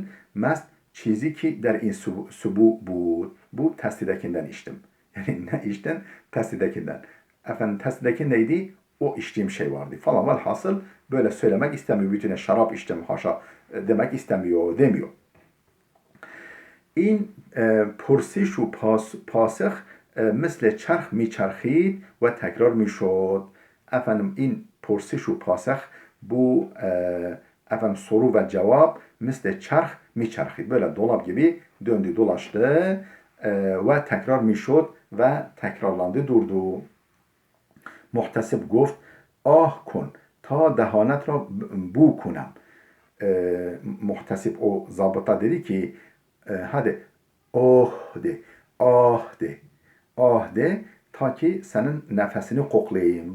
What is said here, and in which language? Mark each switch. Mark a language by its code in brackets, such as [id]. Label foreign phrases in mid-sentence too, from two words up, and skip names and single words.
[fa] مست چیزی که در این سبو بود. [tr] Bu testidekinden içtim. Yani ne içtin? Testidekinden. Testideki neydi? O içtiğim şey vardı falan. Velhasıl böyle söylemek istemiyor. Bütüne şarap içtim haşa demek istemiyor, demiyor. [fa] این پرسش و پاسخ مثل چرخ میچرخید و تکرار میشد. این پرسش و پاسخ [tr] bu soru ve cevap [fa] مثل çarh میچرخید. [tr] Böyle dolap gibi döndü dolaştı ve tekrar میشد ve tekrarlandı, durdu. [fa] Muhtesib گفت آه کن تا دهانت را بو کنم. [tr] Muhtesib o zabıta dedi ki hadi oh de, ah de, ah de, ta ki senin nefesini koklayayım.